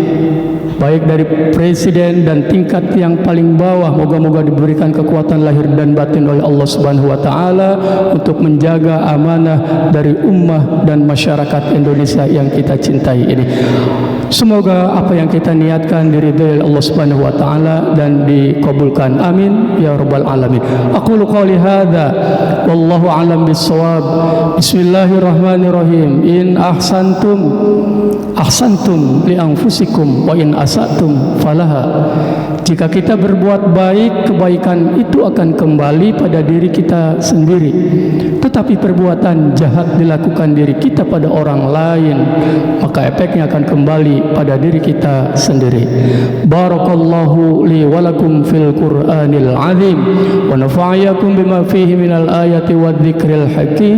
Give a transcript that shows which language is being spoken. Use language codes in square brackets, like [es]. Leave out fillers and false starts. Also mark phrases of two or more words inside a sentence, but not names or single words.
[id] baik dari presiden dan tingkat yang paling bawah, moga-moga diberikan kekuatan lahir dan batin oleh Allah [ar] سبحانه وتعالى [id] untuk menjaga amanah dari ummah dan masyarakat Indonesia yang kita cintai ini. Semoga apa yang kita niatkan diridhai oleh Allah [ar] سبحانه وتعالى [id] dan dikabulkan. [ar] آمين يا رب العالمين. أقول قولي هذا والله أعلم بالصواب. بسم الله الرحمن الرحيم. إن أحسنتم لأنفسكم وإن أسأتم فلها. [id] Jika kita berbuat baik, kebaikan itu akan kembali pada diri kita sendiri. Tetapi perbuatan jahat dilakukan diri kita pada orang lain, maka efeknya akan kembali pada diri kita sendiri. [ar] بارك الله لي ولكم في القرآن العظيم ونفعكم بما فيه من الآيات والذكر الحكيم.